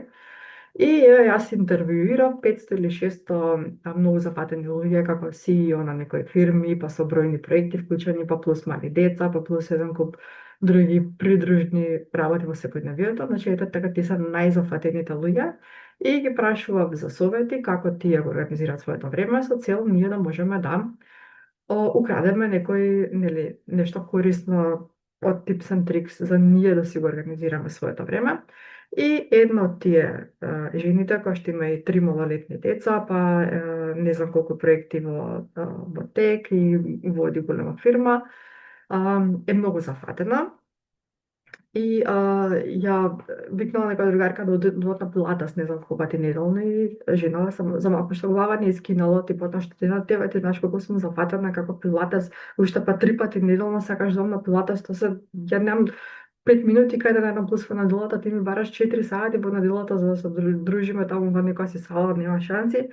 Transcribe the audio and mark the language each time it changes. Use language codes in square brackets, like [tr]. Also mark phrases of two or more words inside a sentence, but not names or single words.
[mk] И јас интервјуирав 500 или 600 многу зафатени луѓе како CEO на некои фирми, па со бројни проекти вклучени, па плюс мали деца, па плюс еден куп други придружни работи во секојдневието. Значи, ете така, ти се најзафатените луѓе. и ги прашував за совети како тие го организираат своето време со цел ние да можеме да украдеме некој, нели, нешто корисно од [en] tips and tricks [mk] за ние да си го организираме своето време. И едно од тие жените, која што има и 3 малолетни деца, па не знам колку проекти во тек и води голема фирма, е многу зафатена. И ја викнала некоја другарка да одат на пилатес, не знам колку пати неделно, и женава сам за малку што глава не искинала, типот на што ти знаеш колку сум зафатена како пилатес, уште па 3 пати неделно сакаш да одам на пилатес, тоа се ја немам 5 минути кај да најдам пус во неделата, ти ми бараш 4 сати во неделата за да се дружиме таму во некоја си сала, нема шанси.